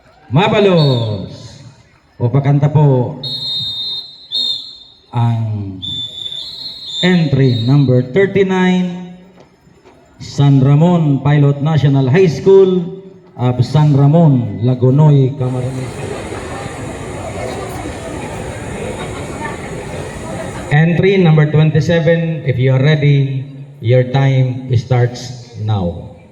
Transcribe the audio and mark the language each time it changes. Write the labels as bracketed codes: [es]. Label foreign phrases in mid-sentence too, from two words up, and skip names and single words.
[bik] Mabalos. Upakanta po ang [en] entry number [bik] 39, San Ramon Pilot National High School of San Ramon, Lagonoy, Camarines. [en] Entry number 27, if you are ready, your time starts now.